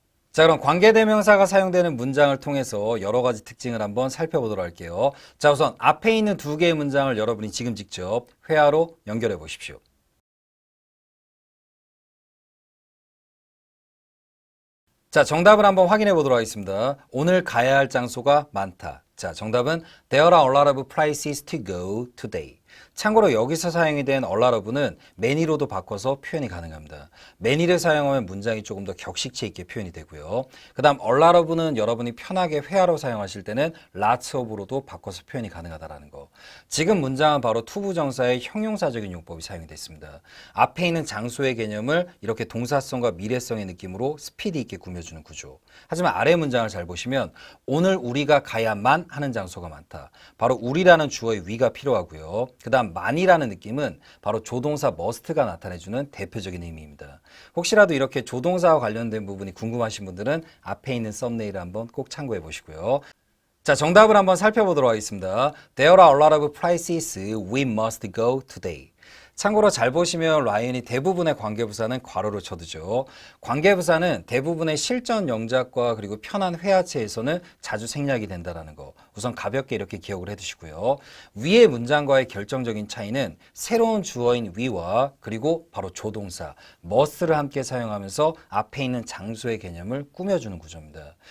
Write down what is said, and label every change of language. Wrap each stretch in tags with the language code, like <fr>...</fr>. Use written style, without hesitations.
<ko>자, 그럼 관계대명사가 사용되는 문장을 통해서 여러 가지 특징을 한번 살펴보도록 할게요. 자, 우선 앞에 있는 2개의 문장을 여러분이 지금 직접 회화로 연결해 보십시오. 자, 정답을 한번 확인해 보도록 하겠습니다. 오늘 가야 할 장소가 많다. 자, 정답은</ko> <en>There are a lot of places to go today.</en> <ko>참고로 여기서 사용이 된</ko> <en>a lot of</en> <ko>는 many로도 바꿔서 표현이 가능합니다. many를 사용하면 문장이 조금 더 격식체 있게 표현이 되고요. 그 다음</ko> <en>a lot of</en> <ko>는 여러분이 편하게 회화로 사용하실 때는</ko> <en>lots of</en> <ko>로도 바꿔서 표현이 가능하다는 거. 지금 문장은 바로 투부정사의 형용사적인 용법이 사용이 됐습니다. 앞에 있는 장소의 개념을 이렇게 동사성과 미래성의 느낌으로 스피드 있게 꾸며주는 구조. 하지만 아래 문장을 잘 보시면 오늘 우리가 가야만 하는 장소가 많다. 바로 우리라는 주어의 위가 필요하고요. 그 다음 만이라는 느낌은 바로 조동사 must가 나타내주는 대표적인 의미입니다. 혹시라도 이렇게 조동사와 관련된 부분이 궁금하신 분들은 앞에 있는 썸네일을 한번 꼭 참고해 보시고요. 자, 정답을 한번 살펴보도록 하겠습니다.</ko> <en>There are a lot of places we must go today.</en> <ko>참고로 잘 보시면 라이언이 대부분의 관계부사는 괄호를 쳐두죠. 관계부사는 대부분의 실전 영작과 그리고 편한 회화체에서는 자주 생략이 된다는 거. 우선 가볍게 이렇게 기억을 해두시고요. 위의 문장과의 결정적인 차이는 새로운 주어인 we와 그리고 바로 조동사 must를 함께 사용하면서 앞에 있는 장소의 개념을 꾸며주는 구조입니다.</ko>